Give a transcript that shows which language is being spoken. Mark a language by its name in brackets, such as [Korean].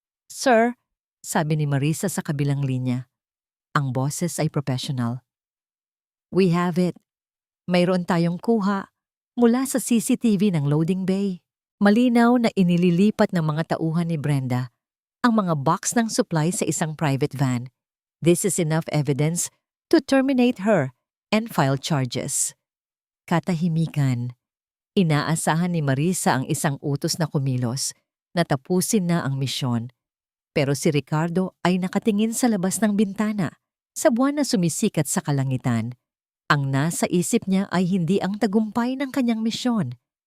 [Filipino] "Sir," sabi ni Marisa sa kabilang linya. Ang boses ay professional. [English] "We have it. [Filipino] Mayroon tayong kuha mula sa CCTV ng loading bay." Malinaw na inililipat ng mga tauhan ni Brenda ang mga box ng supply sa isang private van. [English] This is enough evidence to terminate her and file charges. [Filipino] Katahimikan. Inaasahan ni Marisa ang isang utos na kumilos na tapusin na ang misyon. Pero si Ricardo ay nakatingin sa labas ng bintana sa buwan na sumisikat sa kalangitan. Ang nasa isip niya ay hindi ang tagumpay ng kanyang misyon.